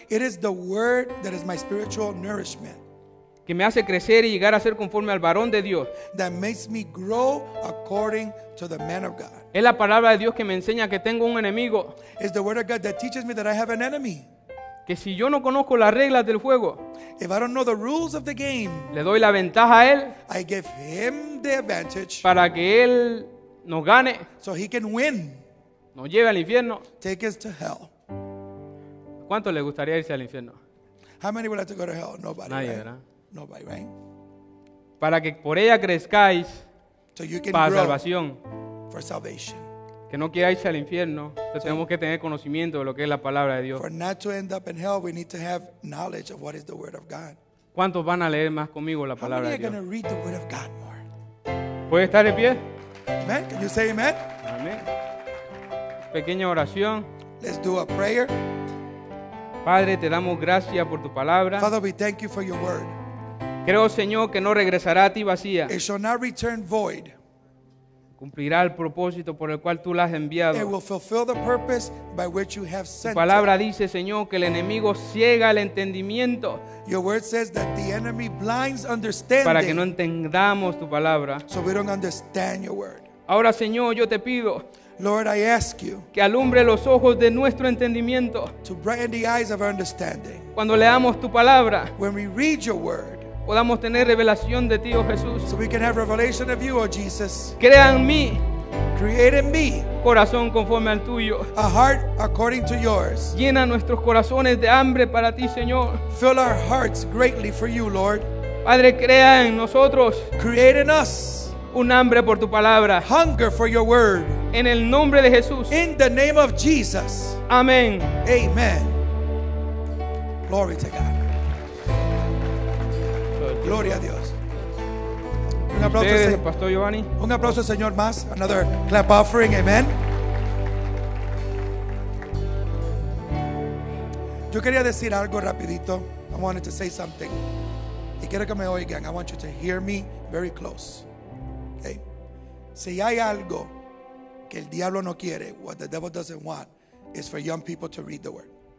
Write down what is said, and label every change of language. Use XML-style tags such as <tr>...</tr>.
<en>It is the word that is my spiritual nourishment,</en> <es>que me hace crecer y llegar a ser conforme al varón de Dios.</es> <en>that makes me grow according to the man of God.</en> <es>Es la palabra de Dios que me enseña que tengo un enemigo,</es> <en>It's the word of God that teaches me that I have an enemy.</en> <es>que si yo no conozco las reglas del juego,</es> <en>If I don't know the rules of the game,</en> <es>le doy la ventaja a él</es> <en>I give him the advantage</en> <es>para que él nos gane,</es> <en>so he can win,</en> <es>nos lleve al infierno.</es> <en>take us to hell.</en> <es>¿Cuánto le gustaría irse al infierno?</es> <en>How many would like to go to hell? Nobody,</en> <es>Nadie,</es> <en>right?</en> <es>¿verdad?</es> <en>Nobody, right?</en> <es>Para que por ella crezcáis</es> <en>So you can</en> <es>para</es> <en>grow</en> <es>salvación,</es> <en>for salvation.</en> <es>que no quiera irse al infierno. Entonces tenemos que tener conocimiento de lo que es la palabra de Dios.</es> <en>For not to end up in hell, we need to have knowledge of what is the word of God.</en> <es>¿Cuántos van a leer más conmigo la</es> <en>How</en> <es>palabra</es> <en>many</en> <es>de</es> <en>are going to read the word of God more?</en> <es>¿Puede estar de pie?</es> <en>Amen? Can you say amen?</en> <es>Amén. Pequeña oración.</es> <en>Let's do a prayer.</en> <es>Padre, te damos gracias por tu palabra.</es> <en>Father, we thank you for your word.</en> <es>Creo, Señor, que no regresará a ti vacía.</es> <en>It shall not return void.</en> <es>cumplirá el propósito por el cual tú la has</es> <en>It</en> <es>enviado.</es> <en>will fulfill the purpose by which you have</en> <es>Tu</es> <en>sent it.</en> <es>palabra dice, Señor, que el enemigo ciega el entendimiento</es> <en>Your word says that the enemy blinds</en> <es>para que no</es> <en>understanding,</en> <es>entendamos tu palabra.</es> <en>so we don't understand your word.</en> <es>Ahora, Señor, yo te pido</es> <en>Lord, I ask you</en> <es>que alumbre los ojos de nuestro entendimiento.</es> <en>to brighten the eyes of our understanding.</en> <es>Cuando leamos tu palabra,</es> <en>When we read your word,</en> <es>podamos tener revelación de ti, oh Jesús.</es> <en>so we can have revelation of you, oh Jesus.</en> <es>Crea en mí</es> <en>Create in me</en> <es>corazón conforme al tuyo.</es> <en>a heart according to yours.</en> <es>Llena nuestros corazones de hambre para ti, Señor.</es> <en>Fill our hearts greatly for you, Lord.</en> <es>Padre, crea en nosotros</es> <en>Create in us</en> <es>un hambre por tu palabra.</es> <en>hunger for your word.</en> <es>En el nombre de Jesús.</es> <en>In the name of Jesus.</en> <es>Amén.</es> <en>Amen. Glory to God.</en> <es>Gloria a Dios. Un aplauso, Ustedes, Pastor Giovanni. un aplauso, Señor, más.</es> <en>Another clap offering. Amen.</en> <es>Yo quería decir algo rapidito.</es> <en>I wanted to say something.</en> <es>Y quiero que me oigan.</es> <en>I want you to hear me very close. Okay.</en> <es>Si hay algo que el diablo no quiere,</es> <en>what the devil doesn't want, is for young people to read the word.</en>